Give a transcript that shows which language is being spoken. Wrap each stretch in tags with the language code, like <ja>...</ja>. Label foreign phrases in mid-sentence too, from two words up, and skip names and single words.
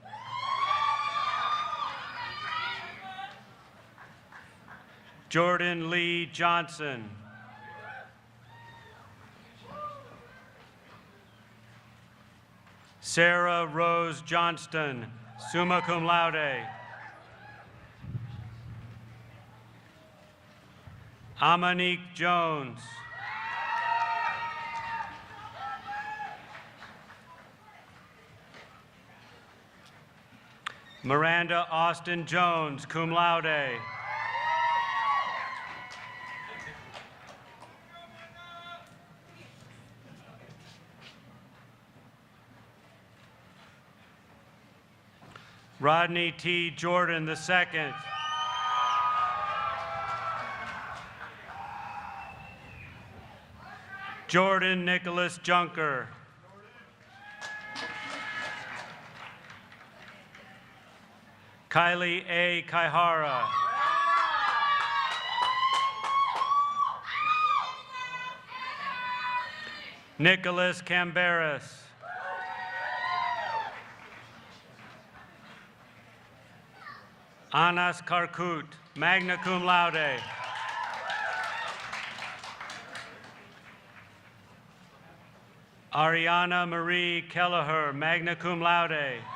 <en>Jordan Lee Johnson. Sarah Rose Johnston,</en> <la>summa cum laude.</la> <en>Amanique Jones. Miranda Austin Jones,</en> <la>cum laude.</la> <en>Rodney T. Jordan II. Jordan Nicholas Junker. Kylie A. Kaihara. Nicholas Camberis. Anas Karkut,</en> <la>magna cum laude.</la> <en>Ariana Marie Kelleher,</en> <la>magna cum laude.</la>